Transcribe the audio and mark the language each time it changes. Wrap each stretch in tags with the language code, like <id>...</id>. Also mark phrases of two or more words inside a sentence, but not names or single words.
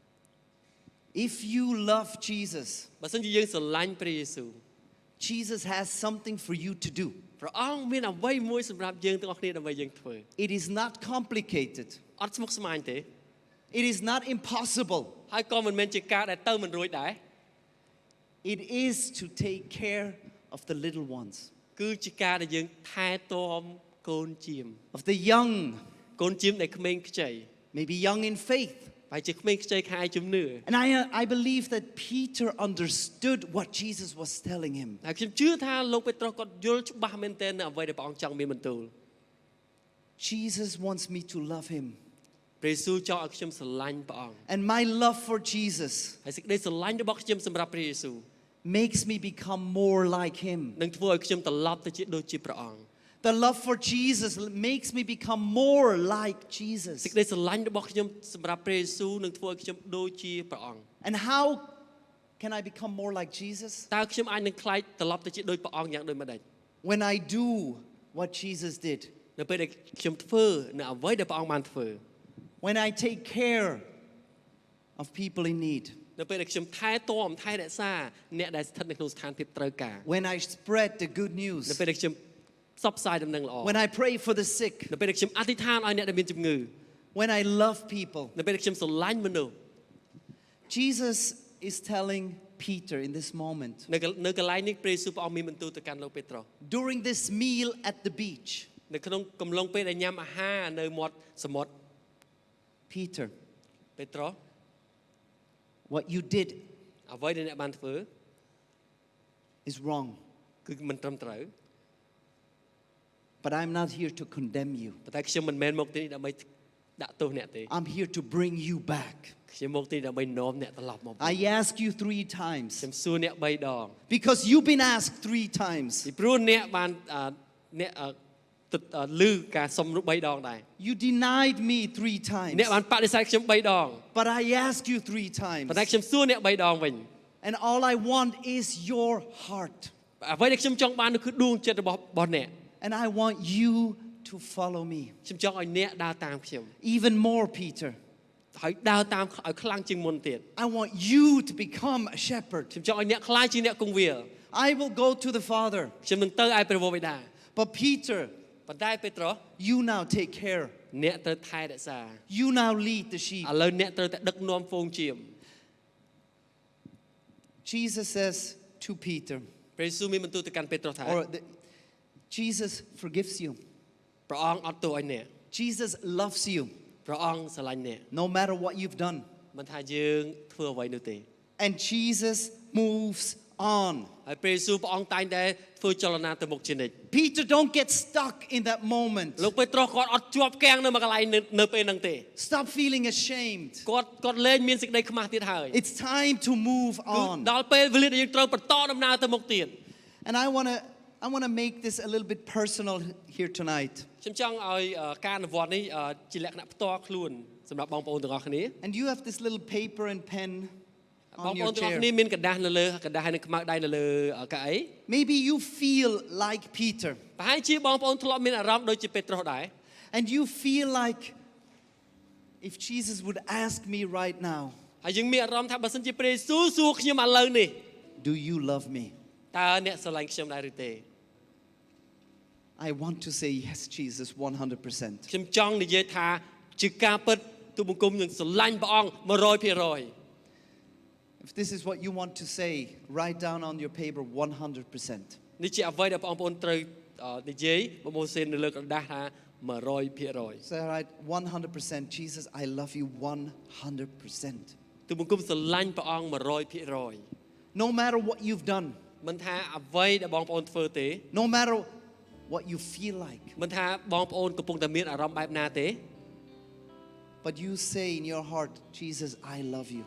<en>If you love Jesus,</en> <km>បើសិនជាយើងស្រឡាញ់ព្រះយេស៊ូវ</km> <en>Jesus has something for you to do.</en> <km>ព្រះអង្គមានអ្វីមួយសម្រាប់យើងទាំងអស់គ្នាដើម្បីយើងធ្វើ</km> <en>It is not complicated.</en> <km>អត់ស្មុគស្មាញទេ</km> <en>It is not impossible.</en> <km>ហើយក៏មិនមែនជាការដែលទៅមិនរួចដែរ</km> <en>It is to take care of the little ones,</en> <km>គឺជាការដែលយើងថែទាំកូនជាម</km> <en>of the young,</en> <km>កូនជាមដែលក្មេងខ្ចី</km> <en>maybe young in faith.</en> <km>ហើយជាក្មេងខ្ចីខាងជំនឿ</km> <en>And I believe that Peter understood what Jesus was telling him.</en> <km>ហើយខ្ញុំជឿថាលោកពេត្រុសគាត់យល់ច្បាស់មែនទែននៅអ្វីដែលព្រះអង្គចង់មានបន្ទូល</km> <en>Jesus wants me to love him.</en> <km>ព្រះយេស៊ូវចង់ឲ្យខ្ញុំស្រឡាញ់ព្រះអង្គ</km> <en>And my love for Jesus</en> <km>ហើយសេចក្តីស្រឡាញ់របស់ខ្ញុំសម្រាប់ព្រះយេស៊ូវ</km> <en>makes me become more like him.</en> <km>នឹងធ្វើឲ្យខ្ញុំត្រឡប់ទៅជាដូចជាព្រះអង្គ</km> <en>The love for Jesus makes me become more like</en> <km>សេច</km> <en>Jesus.</en> <km>ក្តីស្រឡាញ់របស់ខ្ញុំសម្រាប់ព្រះយេស៊ូវនឹងធ្វើឲ្យខ្ញុំដូចជាព្រះអង្គ</km> <en>And how can I become more like Jesus?</en> <km>តើខ្ញុំអាចនឹងខ្លាយត្រឡប់ទៅជាដូចព្រះអង្គយ៉ាងដូចម្ដេច</km> <en>When I do what Jesus did.</en> <km>នៅពេលដែលខ្ញុំធ្វើនៅអ្វីដែលព្រះអង្គបានធ្វើ</km> <en>When I take care of people in need.</en> <km>នៅពេលដែលខ្ញុំថែទាំថែរក្សាអ្នកដែលស្ថិតនៅក្នុងស្ថានភាពត្រូវការ</km> <en>When I spread the good news.</en> <km>នៅពេលដែលខ្ញុំផ្សព្វផ្សាយដំណឹងល្អ</km> <en>When I pray for the sick.</en> <km>នៅពេលដែលខ្ញុំអធិដ្ឋានឲ្យអ្នកដែលមានជំងឺ</km> <en>When I love people.</en> <km>នៅពេលដែលខ្ញុំស្រឡាញ់មនុស្ស</km> <en>Jesus is telling Peter in this moment.</en> <km>នៅកន្លែងនេះព្រះយេស៊ូវព្រះអង្គមានបន្ទូលទៅកាន់លោកពេត្រុស</km> <en>During this meal at the beach.</en> <km>នៅក្នុងកំឡុងពេលដែលញ៉ាំអាហារនៅមាត់សមុទ្រ</km> <en>Peter,</en> <km>ពេត្រុស</km> <en>what you did</en> <km>អ្វីដែលអ្នកបានធ្វើ</km> <en>is wrong.</en> <km>គឺមិនត្រឹមត្រូវ</km> <en>But I'm not here to condemn you.</en> <km>ប៉ុន្តែខ្ញុំមិនមែនមកទីនេះដើម្បីដាក់ទោសអ្នកទេ</km> <en>I'm here to bring you back.</en> <km>ខ្ញុំមកទីនេះដើម្បីនាំអ្នកត្រឡប់មក</km> <en>I ask you 3 times.</en> <km>ខ្ញុំសួរអ្នក3ដង</km> <en>Because you've been asked 3 times.</en> <km>ពីព្រោះអ្នកបានអ្នកឮការសុំនោះ3ដងដែរ</km> <en>You denied me 3 times.</en> <km>អ្នកបានបដិសេធខ្ញុំ3ដង</km> <en>But I ask you 3 times.</en> <km>ប៉ុន្តែខ្ញុំសួរអ្នក3ដងវិញ</km> <en>And all I want is your heart.</en> <km>អ្វីដែលខ្ញុំចង់បាននោះគឺដួងចិត្តរបស់អ្នក</km> <en>And I want you to follow me.</en> <km>ខ្ញុំចង់ឲ្យអ្នកដើរតាមខ្ញុំ</km> <en>Even more, Peter.</en> <km>ហើយដើរតាមឲ្យខ្លាំងជាងមុនទៀត</km> <en>I want you to become a shepherd.</en> <km>ខ្ញុំចង់ឲ្យអ្នកខ្លាចជាអ្នកគង្វាល</km> <en>I will go to the Father.</en> <km>ខ្ញុំនឹងទៅឲ្យព្រះវរបិតា</km> <en>But Peter,</en> <km>ប៉ុន្តែពេត្រុស</km> <en>you now take care.</en> <km>អ្នកត្រូវថែរក្សា</km> <en>You now lead the sheep.</en> <km>ឥឡូវអ្នកត្រូវតែដឹកនាំហ្វូងជៀម</km> <en>Jesus says to Peter,</en> <km>ព្រះយេស៊ូវមានបន្ទូលទៅកាន់ពេត្រុសថា</km> <en>Jesus forgives you.</en> <km>ព្រះអង្គអត់ទោសឲ្យអ្នក</km> <en>Jesus loves you</en> <km>ព្រះអង្គស្រឡាញ់អ្នក</km> <en>no matter what you've done.</en> <km>មិនថាយើងធ្វើអ្វីនោះទេ</km> <en>And Jesus moves on.</en> <km>ហើយព្រះយេស៊ូវព្រះអង្គតែងតែធ្វើចលនាទៅមុខជានិច្ច</km> <en>Peter, don't get stuck in that moment.</en> <km>លោកពេត្រុសគាត់អត់ជាប់គាំងនៅមួយកន្លែងនៅពេលហ្នឹងទេ</km> <en>Stop feeling ashamed.</en> <km>គាត់លែងមានសេចក្តីខ្មាស់ទៀតហើយ</km> <en>It's time to move</en> <km>គឺ</km> <en>on.</en> <km>ដល់ពេលវេលាដែលយើងត្រូវបន្តដំណើរទៅមុខទៀត</km> <en>And I want to make this a little bit personal here tonight.</en> <km>ខ្ញុំចង់ឲ្យការអនុវត្តនេះជាលក្ខណៈផ្ទាល់ខ្លួនសម្រាប់បងប្អូនទាំងអស់គ្នា</km> <en>And you have this little paper and pen</en> <km>បង</km> <en>on</en> <km>ប្អូ</km> <en>your</en> <km>នទាំងអស់</km> <en>chair.</en> <km>គ្នាមានកណ្ដាស់នៅលើកណ្ដាស់ហើយនឹងខ្មៅដៃនៅលើកៅអី</km> <en>Maybe you feel like Peter.</en> <km>ប្រហែលជាបងប្អូនធ្លាប់មានអារម្មណ៍ដូចជាពេត្រុសដែរ</km> <en>And you feel like if Jesus would ask me right now,</en> <km>ហើយយើងមានអារម្មណ៍ថាបើសិនជាព្រះយេស៊ូវសួរខ្ញុំឥឡូវនេះ</km> <en>do you love me?</en> <km>តើអ្នកស្រឡាញ់ខ្ញុំដែរឬទេ</km> <en>I want to say yes, Jesus, 100%.</en> <km>ខ្ញុំចង់និយាយថាជាការពិតទូលបង្គំនឹងស្រឡាញ់ព្រះអង្គ 100%</km> <en>If this is what you want to say, write down on your paper 100%.</en> <km>នេះជាអ្វីដែលបងប្អូនត្រូវនិយាយមកម៉ូសេននៅលើក្រដាស់ថា 100%</km> <en>Say, all right, 100%. Jesus, I love you 100%.</en> <km>ទូលបង្គំស្រឡាញ់ព្រះអង្គ 100%</km> <en>No matter what you've done,</en> <km>មិនថាអ្វីដែលបងប្អូនធ្វើទេ</km> <en>no matter what you feel like,</en> <km>មិនថាបងប្អូនកំពុងតែមានអារម្មណ៍បែបណាទេ</km> <en>but you say in your heart, Jesus, I love you.</en>